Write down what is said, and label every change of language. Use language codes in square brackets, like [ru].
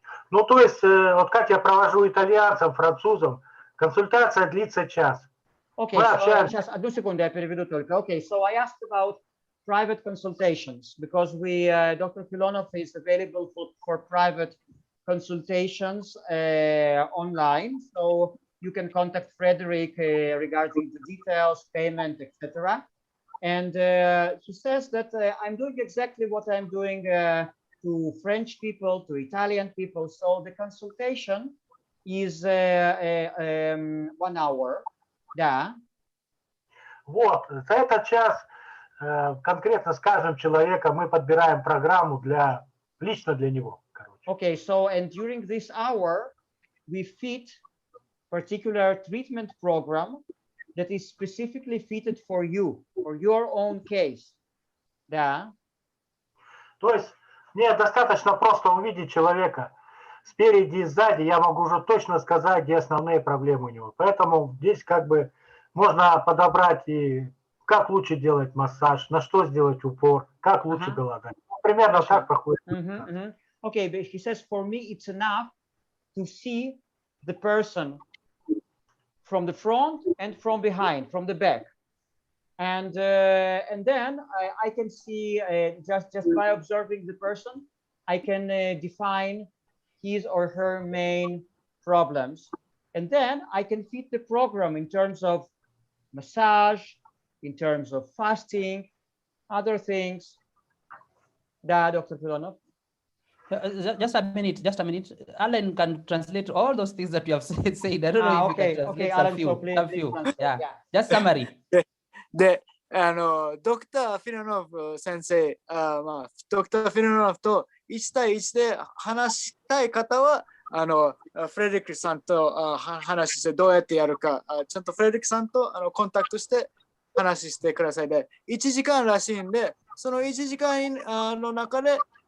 [ru] Ну, то есть, вот как я провожу итальянцам, французам, консультация длится час. Окей, сейчас, одну секунду, я переведу только. [en] Okay, so I asked about private consultations because Dr. Filonov is available for private consultations online. So you can contact Frederick regarding the details, payment, etc. And he says that I'm doing exactly what I'm doing to French people, to Italian people. So the consultation is 1 hour. [ru] Да. Вот, за этот час конкретно с каждым человеком мы подбираем программу лично для него. [en] Okay, so and during this hour, we fit particular treatment program that is specifically fitted for you, for your own case. [ru] Да. То есть мне достаточно просто увидеть человека спереди и сзади, я могу уже точно сказать, где основные проблемы у него. Поэтому здесь как бы можно подобрать и как лучше делать массаж, на что сделать упор, как лучше голодать. Примерно так проходит. [en] Okay, but he says, for me, it's enough to see the person from the front and from behind, from the back. And then I can see, just by observing the person, I can define his or her main problems. And then I can fit the program in terms of massage, in terms of fasting, other things. [ru] Da, [en] Dr. Filonov. Just a minute. Alan can translate all those things that you have said. I don't know if you can translate Alan, some few. Yeah. Just summary. [ja] で、ドクター・フィロノフ先生、ドクター・フィロノフと1対1で話したい方は、フレデリックさんと話してどうやってやるか、ちゃんとフレデリックさんとコンタクトして話してくださいで、1時間らしいんで、その1時間の中で、